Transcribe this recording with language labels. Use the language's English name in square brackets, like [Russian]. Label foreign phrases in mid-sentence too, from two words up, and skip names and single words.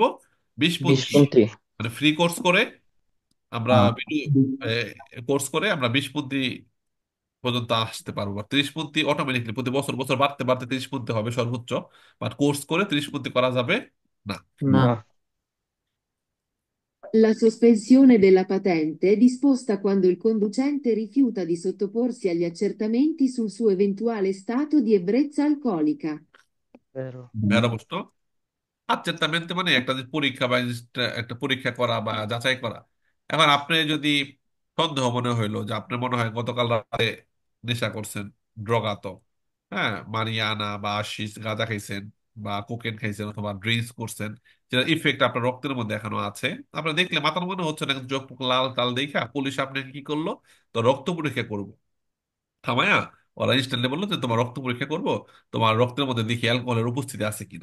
[Bangla] বিশ বিশ পন্থী পন্থী মানে ফ্রি কোর্স করে আমরা কোর্স করে আমরা 20 পন্থী পর্যন্ত আসতে পারবো। আর 30 পন্থী অটোমেটিকলি প্রতি বছর বছর বাড়তে বাড়তে 30 পন্থী হবে সর্বোচ্চ, বাট কোর্স করে 30 পন্থী করা যাবে না। না। না। [Italian] La sospensione della patente è disposta quando il conducente rifiuta di sottoporsi agli accertamenti sul suo eventuale stato di ebbrezza alcolica. [Bangla] ভেরো। এটা প্রশ্ন। আচ্ছেটামেন্ট মানে একটা যে পরীক্ষা বা একটা পরীক্ষা করা বা যাচাই করা। এখন আপনি যদি সন্দেহ মনে হইলো যে আপনার মনে হয় গতকাল রাতে নেশা করছেন, ড্রগাত, হ্যাঁ, মারিয়ানা বা আশিস গাঁজা খাইছেন বা কোকেন খাইছেন অথবা ড্রিঙ্কস করছেন, যেটা ইফেক্ট আপনার রক্তের মধ্যে এখনো আছে, আপনার দেখলে মাথার মনে হচ্ছে না, কিন্তু চোখ মুখ লাল টাল দেখা পুলিশ আপনাকে কি করলো, তো রক্ত পরীক্ষা করবো থামায়া, ওরা ইনস্ট্যান্টলি বললো যে তোমার রক্ত পরীক্ষা করবো, তোমার রক্তের মধ্যে দেখি অ্যালকোহলের উপস্থিতি আছে কিনা।